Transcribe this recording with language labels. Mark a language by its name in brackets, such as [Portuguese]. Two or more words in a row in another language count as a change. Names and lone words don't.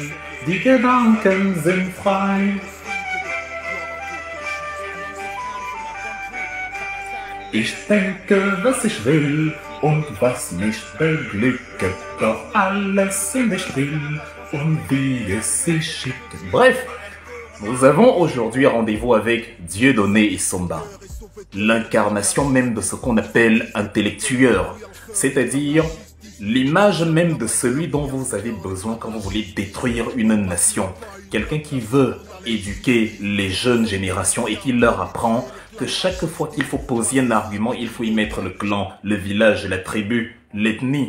[German] Die Gedanken sind frei. Ich denke, was ich will und was mich beglückt, doch alles in der Still und wie es sich schickt. [French] Bref, nous avons aujourd'hui rendez-vous avec Dieudonné et Somba, l'incarnation même de ce qu'on appelle un intellectueur, c'est-à-dire l'image même de celui dont vous avez besoin quand vous voulez détruire une nation. Quelqu'un qui veut éduquer les jeunes générations et qui leur apprend que chaque fois qu'il faut poser un argument, il faut y mettre le clan, le village, la tribu, l'ethnie.